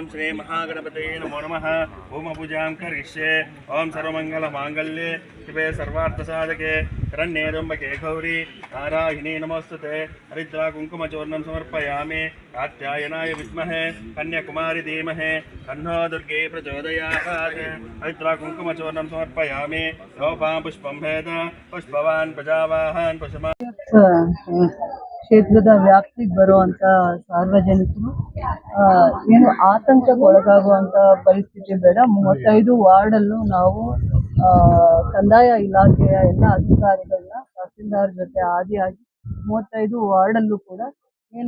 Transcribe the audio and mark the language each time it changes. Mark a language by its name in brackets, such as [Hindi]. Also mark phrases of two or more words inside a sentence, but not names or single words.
[Sanskrit] श्री महागणपतये नमो नमः होमपूजां करिष्ये ॐ सर्वमङ्गलमाङ्गल्ये शिवे सर्वार्थसाधके शरण्ये त्र्यम्बके गौरी नारायणी नमोस्तुते हरिद्रा कुङ्कुमचूर्णं समर्पयामि कात्यायनाय विद्महे कन्याकुमारी धीमहि तन्नो दुर्गे प्रचोदयात् हरिद्रा कुङ्कुमचूर्णं समर्पयामि योपां पुष्पं भेद पुष्पवान् प्रजावाहान् पशुमान् [Kannada] ಕ್ಷೇತ್ರದ ವ್ಯಾಪ್ತಿಗೆ ಬರುವಂಥ ಸಾರ್ವಜನಿಕರು ಏನು ಆತಂಕಕ್ಕೆ ಒಳಗಾಗುವಂಥ ಪರಿಸ್ಥಿತಿ ಬೇಡ. 35 ವಾರ್ಡಲ್ಲೂ ನಾವು ಕಂದಾಯ ಇಲಾಖೆಯ ಎಲ್ಲ ಅಧಿಕಾರಿಗಳನ್ನ ತಹಸೀಲ್ದಾರ್ ಜೊತೆ ಆದಿಯಾಗಿ 35 ವಾರ್ಡಲ್ಲೂ ಕೂಡ ಏನು